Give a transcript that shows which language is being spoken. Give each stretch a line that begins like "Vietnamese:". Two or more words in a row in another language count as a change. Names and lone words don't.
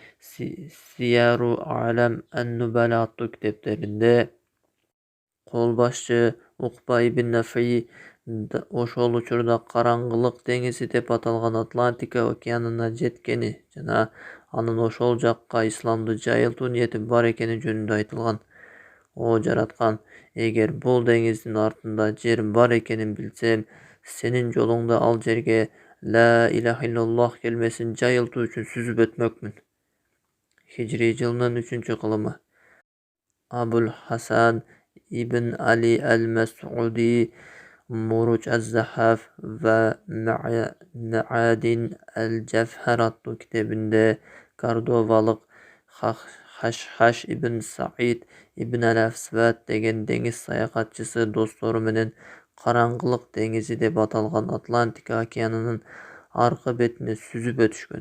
Kyrgyz: Сияру А'лам ан-Нубала аттуу китептеринде кол башчы Укба ибн Нафи ошол учурда Караңгылык деңизи деп аталган Атлантика океанына жеткени жана анын ошол жакка исламды жайылтуу ниети бар экени жөнүндө айтылган. О жараткан, эгер бул деңиздин артында жер бар экенин билсем, сенин жолуңда ал жерге
Arabic: لا إله إلا الله
Kyrgyz: келмесин жайылтуу үчүн сүзүп өтмөкмүн. Хижри жылынын 3-кылымы. Абул Хасан Ибн Али Ал-Мас'уди Муруж Az-Захаф ва Маадин Ал-Джавхар аттуу китебинде кордовалык Хашхаш ибн Саид ибн Ал-Асвад деген деңиз саякатчысы достору менен Караңгылык деңизи деп аталган Атлантика океанынын аркы бетине сүзүп өтүшкөн.